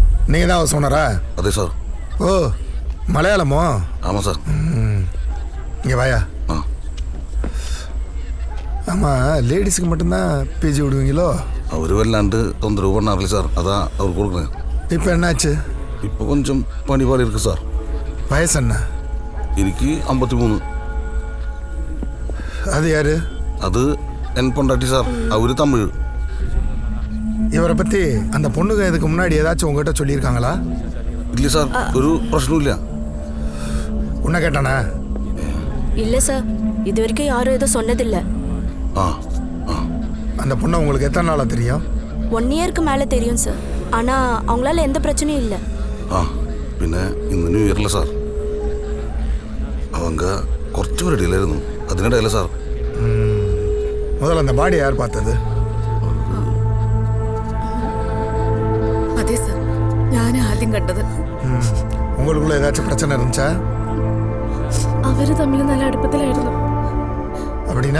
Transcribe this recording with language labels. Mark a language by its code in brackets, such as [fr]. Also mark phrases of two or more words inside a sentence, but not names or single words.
[ta] நீங்கள் தான் [en] house owner? [ta] அதே சார். ஓ, மலையாளமோ? ஆமாம் சார். இங்கே வாயா. ஆமாம், லேடிஸுக்கு மட்டும்தான் பிஜி விடுவீங்களோ? [ml] അവർ വല്ലാണ്ട് തൊന്തരവ് [ta] பண்ணார்ல சார், அதான் அவர் கொடுக்குறேன். இப்போ என்னாச்சு? இப்போ கொஞ்சம் பணிபாடு இருக்குது சார். வயசு என்ன? [ml] എനിക്ക് 53. [ta] அது யாரு? அது என் பொண்டாட்டி சார், அவர் தமிழ். இவரை பற்றி அந்த பொண்ணுங்க இதுக்கு முன்னாடி ஏதாச்சும் உங்ககிட்ட சொல்லியிருக்காங்களா? இல்லை சார், ஒரு பிரச்சனையும் இல்லை. உன்னை கேட்டானா? இல்லை சார், இது வரைக்கும் யாரும் எதுவும் சொன்னதில்லை. ஆ ஆ. அந்த பொண்ணை உங்களுக்கு எத்தனை நாளாக தெரியும்? 1 இயருக்கு மேலே தெரியும் சார். ஆனால் அவங்களால எந்த பிரச்சனையும் இல்லை. [ml] ആ പിന്നെ ഇന്ന് [en] new year [ml] സാർ, அவங்க കുറച്ച് പേരടിയിലായിരുന്നു, അതിനിടയില്ല സാർ. [ta] முதல்ல அந்த பாடி யார் பார்த்தது? [ml] അതെ സാർ, ഞാൻ ആദ്യം കണ്ടത്. [ta] உங்களுக்குள்ள ஏதாச்சும் பிரச்சனை இருந்துச்சா? [ml] അവര് തമ്മിൽ നല്ല അടുപ്പത്തിലായിരുന്നു. [ta] அப்படின்னா?